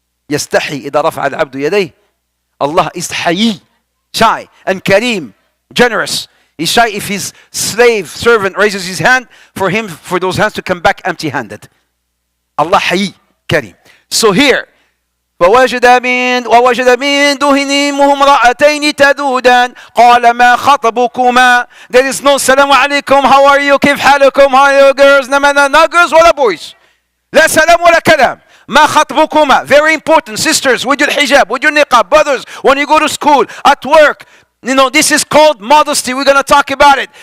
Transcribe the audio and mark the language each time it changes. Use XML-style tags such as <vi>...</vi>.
<ar>يستحي إذا رفع العبد يديه.</ar> <en>Allah is Hayy, shy, and Kareem, generous. He's shy if his servant raises his hand for those hands to come back empty-handed. Allah Hayy, Kareem. So here,</en> <ar>ووجد من دونهم امرأتين تذودان قال ما خطبكما.</ar> <en>There is no salam alaikum, how are you,</en> <ar>كيف حالكم,</ar> <en>how are you girls, no girls</en> <ar>ولا</ar> <en>boys,</en> <ar>لا سلام ولا كلام. ما خطبكما,</ar> <en>very important. Sisters, with your hijab, with your niqab. Brothers, when you go to school, at work, this is called modesty. We're going to talk about it.</en>